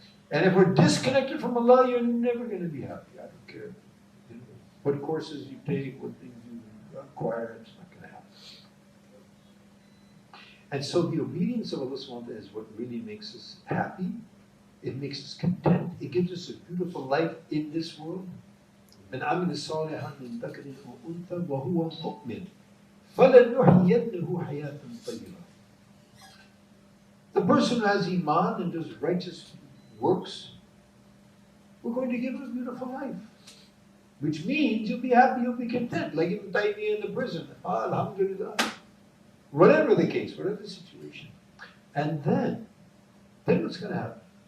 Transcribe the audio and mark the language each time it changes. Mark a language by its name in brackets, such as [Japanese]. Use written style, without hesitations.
[English] And if we're disconnected from Allah, you're never going to be happy. I don't care what courses you take, what things you acquire, it's not going to happen. And so the obedience of Allah subhanahu wa ta'ala is what really makes us happy. It makes us content. It gives us a beautiful life in this world. [Arabic] من عمل صالحا من ذكر أو أنثى وهو مؤمن فلنحيينه حياة طيبة. [English] The person who has iman and does righteous works, we're going to give him a beautiful life. Which means you'll be happy, you'll be content. Like Ibn Taymiyyah in the prison. Alhamdulillah. Whatever the case, whatever the situation. And then what's going to happen?